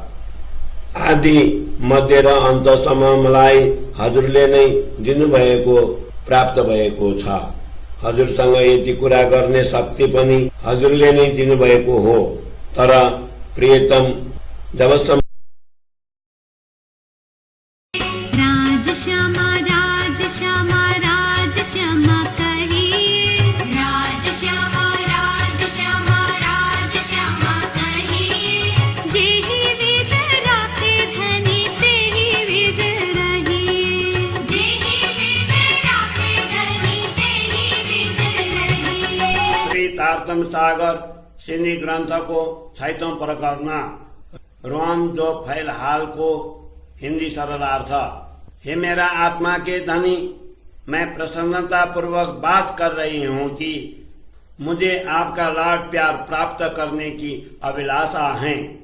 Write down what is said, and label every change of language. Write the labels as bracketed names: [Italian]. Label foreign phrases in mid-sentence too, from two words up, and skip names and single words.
[Nepali] आदि मध्य र अन्तसम्म मलाई हजुरले नै दिनुभएको प्राप्त भएको छ। हजुरसँग यति कुरा गर्ने शक्ति पनि हजुरले नै दिनुभएको हो। तर प्रियतम, जबसम्म [Hindi] राजश्यामा राजश्यामा राजश्यामा कहिए, राजश्यामा राजश्यामा राजश्यामा कहिए, जेहि विद राखे धनी तेहि विद रहिए, जेहि विद राखे धनी तेहि विद रहिए। श्री तारतम सागर सिंधी ग्रंथ को 6वां प्रकरण रोहन जो फैल हाल को हिंदी सरलार्थ। हे मेरा आत्मा के धनी, मैं प्रसन्नता पूर्वक बात कर रही हूँ कि मुझे आपका लाड प्यार प्राप्त करने की अभिलाषा है।